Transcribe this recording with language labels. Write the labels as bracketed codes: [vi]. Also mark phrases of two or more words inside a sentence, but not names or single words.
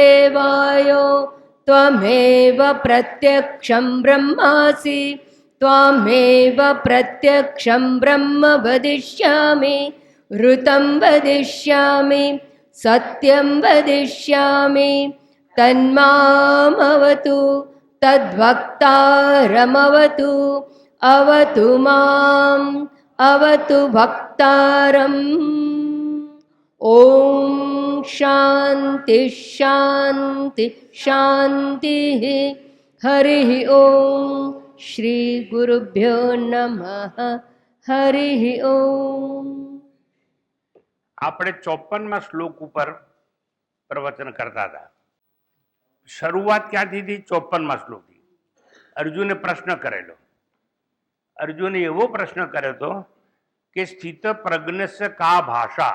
[sa] वायो त्वमेव प्रत्यक्षं ब्रह्मासि त्वामेव प्रत्यक्षं ब्रह्म वदिष्यामि ऋतं वदिष्यामि सत्यं वदिष्यामि तन्मामवतु तद्वक्तारमवतु अवतु माम् अवतु भक्तारम्। ॐ शान्ति शान्ति शान्तिः। हरिः ॐ श्री गुरुभ्यो नमः। हरिः ॐ। [gu] આપણે 54માં શ્લોક ઉપર પ્રવચન કરતા હતા. શરૂઆત ક્યાંથી થઈ? 54માં શ્લોકથી. અર્જુને પ્રશ્ન કરેલો. અર્જુને એવો પ્રશ્ન કર્યો હતો કે [sa] स्थित प्रज्ञस्य का भाषा.